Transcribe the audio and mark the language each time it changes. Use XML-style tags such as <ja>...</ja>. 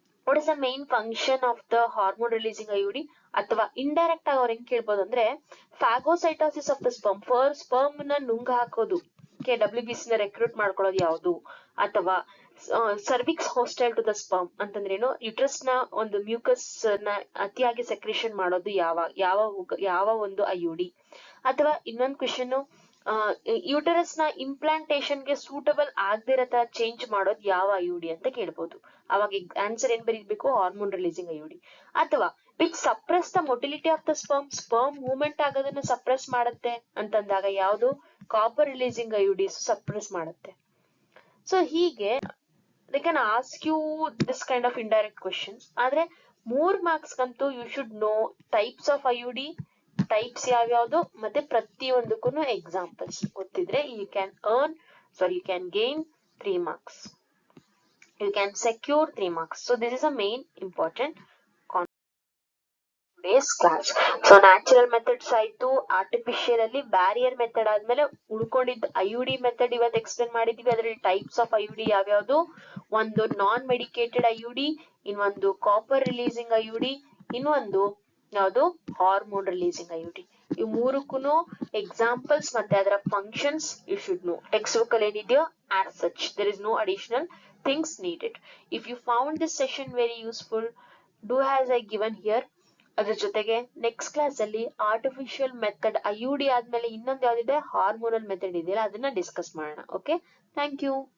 <en>what is the main function of the hormone releasing IUD</en> <kn>ಅಥವಾ indirect ಆಗಿ ಅವ್ರು ಹೆಂಗ್ ಕೇಳ್ಬೋದು ಅಂದ್ರೆ ಫಾಗೋಸೈಟೋಸಿಸ್ ಆಫ್ ದ ಸ್ಪರ್ಮ್ ನ ನುಂಗ್ ಹಾಕೋದು WBC ನ ರೆಕ್ರೂಟ್ ಮಾಡ್ಕೊಳ್ಳೋದು ಯಾವುದು ಅಥವಾ cervix hostile to the sperm ಅಂತಂದ್ರೆ ಏನು ಯುಟ್ರಸ್ ನ ಒಂದು ಮ್ಯೂಕಸ್ ನ ಅತಿಯಾಗಿ ಸೆಕ್ರೇಷನ್ ಮಾಡೋದು ಯಾವ ಒಂದು ಐಯುಡಿ ಅಥವಾ ಇನ್ನೊಂದು ಕ್ವೆಶನ್ ಯೂಟರಸ್ ನ ಇಂಪ್ಲಾಂಟೇಶನ್ ಗೆ ಸೂಟಬಲ್ ಆಗದಿರೋ ತರ ಚೇಂಜ್ ಮಾಡೋದು ಯಾವ ಐಯುಡಿ ಅಂತ ಕೇಳ್ಬೋದು. ಅವಾಗ ಆನ್ಸರ್ ಏನ್ ಬರೀಬೇಕು ಹಾರ್ಮೋನ್ ರಿಲೀಸಿಂಗ್ ಐಯುಡಿ. ಅಥವಾ</kn> <en>which suppress the motility of the sperm</en> <kn>movement ಆಗೋದನ್ನ ಸಪ್ರೆಸ್ ಮಾಡುತ್ತೆ ಅಂತಂದಾಗ ಯಾವುದು ಕಾಪರ್ ರಿಲೀಸಿಂಗ್ ಐಯುಡಿಸ್ ಸಪ್ರೆಸ್ ಮಾಡುತ್ತೆ.</kn> <en>So ಹೀಗೆ they can ask you this kind of indirect questions.</en> <kn>ಆದ್ರೆ 3 marks ಗಂತೂ</kn> <en>you should know types of IUD,</en> <kn>types ಯಾವ್ಯಾವ್ದು ಮತ್ತೆ ಪ್ರತಿಯೊಂದಕ್ಕೂ ಎಕ್ಸಾಂಪಲ್ಸ್ ಗೊತ್ತಿದ್ರೆ</kn> <en>You can gain 3 marks. You can secure 3 marks. So this is a main important today's class.</en> <kn>So natural methods ಆಯ್ತು, artificial ಅಲ್ಲಿ barrier method ಆದ್ಮೇಲೆ ಉಳ್ಕೊಂಡಿದ್ದ ಐಯುಡಿ method ಇವತ್ತು explain ಮಾಡಿದೀವಿ. ಅದರಲ್ಲಿ ಟೈಪ್ಸ್ ಆಫ್ ಐಯುಡಿ ಯಾವ್ಯಾವ್ದು, ಒಂದು ನಾನ್ ಮೆಡಿಕೇಟೆಡ್ ಐಯುಡಿ, ಇನ್ನೊಂದು ಕಾಪರ್ ರಿಲೀಸಿಂಗ್ ಐಯುಡಿ, ಇನ್ನೊಂದು ಯಾವುದು ಹಾರ್ಮೋನ್ ರಿಲೀಸಿಂಗ್ ಐಯುಡಿ. ಇವು ಮೂರಕ್ಕೂ ಎಕ್ಸಾಂಪಲ್ಸ್ ಮತ್ತೆ ಅದರ functions</kn> <en>You should know.</en> <kn>Text book ಅಲ್ಲಿ ಏನಿದೆಯೋ</kn> <en>As such there is no additional things needed. If you found this session very useful, do as I given here.</en> <kn>ಅದ್ರ ಜೊತೆಗೆ next class ಅಲ್ಲಿ artificial method ಐಯುಡಿ ಆದ್ಮೇಲೆ ಇನ್ನೊಂದು ಯಾವ್ದಿದೆ hormonal method ಇದೆಯಲ್ಲ ಅದನ್ನ discuss ಮಾಡೋಣ.</kn> <en>Okay, thank you.</en>